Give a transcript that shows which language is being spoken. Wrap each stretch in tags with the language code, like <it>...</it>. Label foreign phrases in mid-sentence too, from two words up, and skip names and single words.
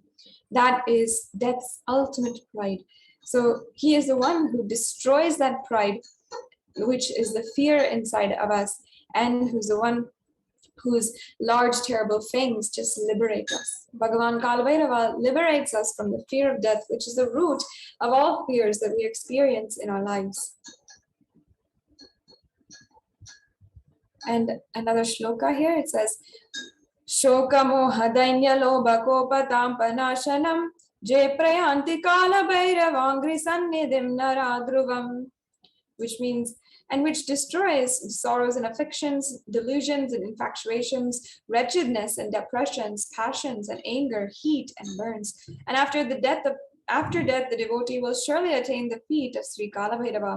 <en>That is death's ultimate pride. So he is the one who destroys that pride, which is the fear inside of us, and who's the one whose large terrible fangs just liberate us. Bhagavan Kalabhairava liberates us from the fear of death, which is the root of all fears that we experience in our lives. And another shloka here, it says,</en> <sa>Shokamo hadainya loba kopatam panashanam je prayanti Kalabhairavangri sannidim naradruvam,</sa> <en>which means, and which destroys sorrows and afflictions, delusions and infatuations, wretchedness and depressions, passions and anger, heat and burns. And after death, the devotee will surely attain the feet of Sri Kalabhairava.</en>